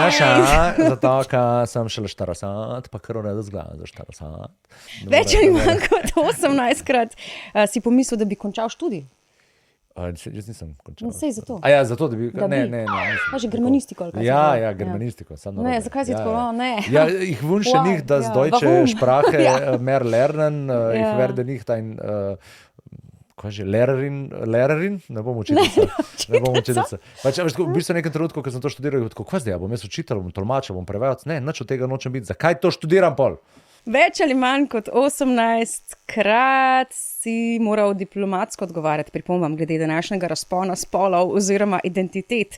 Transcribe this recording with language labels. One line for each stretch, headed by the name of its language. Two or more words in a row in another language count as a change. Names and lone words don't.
Slovenian: Zato, ker sem šele 40, pa kar ureda zgleda za 40. Več ali manj kot 18 krat si pomislil, da bi končal študij. Jaz nisem končal. Sej zato. Ja, zato, da bi... Ne. Pa že germanistiko ali kaj? Ja, germanistiko. Ne, zakaj si tako? Ne.
German: Ja, ich wünsche nicht, dass deutsche Sprache mehr lernen. Ich werde nicht ein...
Slovenian: Kaj že, lehrerin? Ne bom učiteljica. Pač, v bistvu v nekem trenutku, ko sem to študiral, je tako, kaj zdaj, bom jaz učitelj, bom tolmačil, bom prevajalec. Ne, nič od tega nočem biti. Zakaj to študiram pol? Več ali manj kot 18 krat si moral diplomatsko odgovarjati pripombam glede današnjega razpona spolov oziroma identitet.